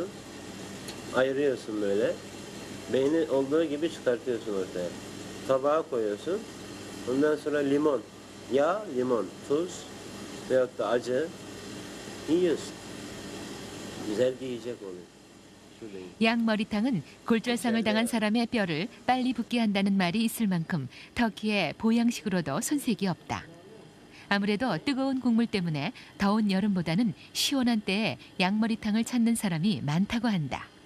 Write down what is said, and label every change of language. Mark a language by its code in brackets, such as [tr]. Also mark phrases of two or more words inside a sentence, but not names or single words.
[tr] Ayırıyorsun böyle. Beyni olduğu gibi çıkartıyorsun ortaya. Tabağa koyuyorsun. Ondan sonra limon. Yağ, limon, tuz veyahut da acı yiyorsun. Güzel bir yiyecek oluyor. [ko] 양머리탕은 골절상을 당한 사람의 뼈를 빨리 붓게 한다는 말이 있을 만큼 터키의 보양식으로도 손색이 없다. 아무래도 뜨거운 국물 때문에 더운 여름보다는 시원한 때에 양머리탕을 찾는 사람이 많다고 한다.